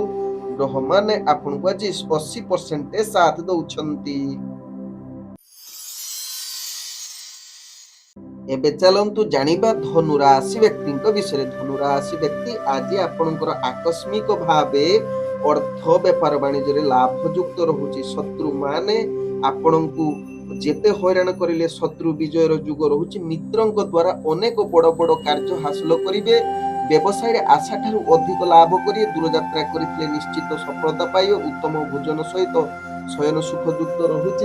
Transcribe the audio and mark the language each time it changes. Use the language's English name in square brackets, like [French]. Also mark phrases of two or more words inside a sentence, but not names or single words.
[Odia] ଗ୍ରହମାନେ ଆପଣଙ୍କୁ ଆଜି 80% ସାଥ ଦଉଛନ୍ତି। ଏବେ ଚାଲନ୍ତୁ ଜାଣିବା ଧନୁ ରାଶି ବ୍ୟକ୍ତିଙ୍କ ବିଷୟରେ। ଧନୁ ରାଶି ବ୍ୟକ୍ତି ଆଜି ଆପଣଙ୍କର ଆକସ୍ମିକ ଭାବେ ଅର୍ଥ ବେପାର ବାଣିଜ୍ୟ ଲାଭଯୁକ୍ତ ରହୁଛି। ଶତ୍ରୁ ମାନେ ଆପଣଙ୍କୁ ଯେତେ ହଇରାଣ କରିଲେ ଶତ୍ରୁ ବିଜୟର ଯୋଗ ରହୁଛି। ମିତ୍ରଙ୍କ ଦ୍ୱାରା ଅନେକ ବଡ଼ ବଡ଼ କାର୍ଯ୍ୟ ହାସଲ କରିବେ। ବ୍ୟବସାୟ ରେ ଆଶା ଠାରୁ ଅଧିକ ଲାଭ କରିବେ। ଦୂର ଯାତ୍ରା କରିଥିଲେ ନିଶ୍ଚିତ ସଫଳତା ପାଇବେ। ଉତ୍ତମ ଭୋଜନ ସହିତ ଶୟନ ସୁଖଯୁକ୍ତ ରହୁଛି।